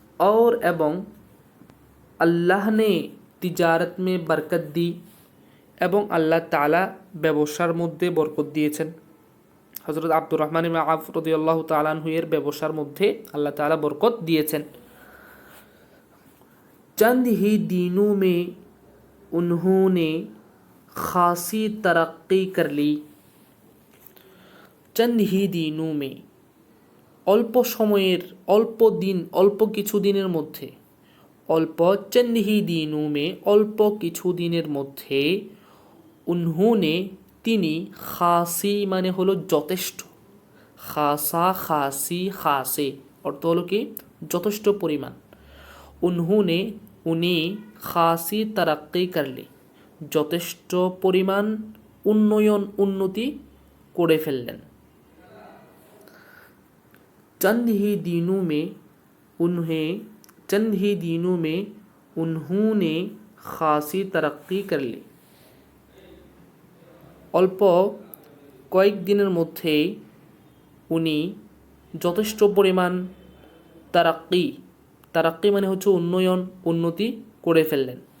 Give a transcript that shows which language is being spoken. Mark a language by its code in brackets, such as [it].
[ur] और [bn] এবং আল্লাহ [ur] ने তিজারত মে বরকত দি, [bn] এবং আল্লাহ তাআলা ব্যবসার মধ্যে বরকত দিয়েছেন। হযরত আব্দুর রহমান ইবনে আওফ রাদিয়াল্লাহু তাআলা আনহু এর ব্যবসার মধ্যে আল্লাহ তাআলা বরকত দিয়েছেন। [ur] चंद ही दिनों में उन्होंने खासी तरक्की कर ली। चंद ही दिनों में, [bn] অল্প সময়ের, অল্প দিন, অল্প কিছু দিনের মধ্যে, অল্প [ur] চন্দ হি দিনু মে, [bn] অল্প কিছু দিনের মধ্যে, উনহুনে তিনি, খাসি মানে হলো যথেষ্ট, খাসা খাসি খাসে অর্থ হলো কি যথেষ্ট পরিমাণ, উনহুনে উনি খাসি তারাক্কি করলে যথেষ্ট পরিমাণ উন্নয়ন উন্নতি করে ফেললেন। [ur] चंद ही दिनों में उन्होंने खासी तरक्की कर ली। [bn] অল্প কয়েক দিনের মধ্যে উনি যথেষ্ট পরিমাণ তারাক্কি মানে হচ্ছে উন্নয়ন উন্নতি করে ফেললেন।